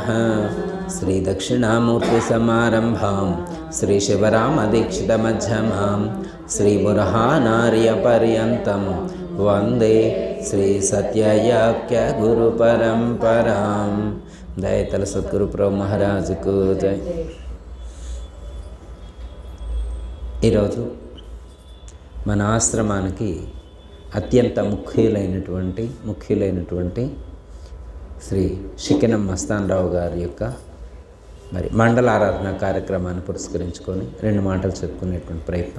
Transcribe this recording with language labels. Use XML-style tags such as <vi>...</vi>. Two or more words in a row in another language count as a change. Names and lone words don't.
<sa>श्री दक्षिणामूर्ति समारंभां श्री शिवरामदीक्षित मध्यमां श्री बुरहानार्य पर्यन्तं वंदे श्री सत्ययाख्य गुरु परंपरां।</sa> <hi>दयतल सद्गुरु प्रभु महाराज को जय।</hi> <te>ఈరోజు మన ఆశ్రమానికి అత్యంత ముఖ్యులైనటువంటి శ్రీ షికెనం మస్తాన్ రావు గారి యొక్క మండల ఆరాధన కార్యక్రమాన్ని పురస్కరించుకొని రెండు మాటలు చెప్పుకునేటువంటి ప్రయత్నం.</te>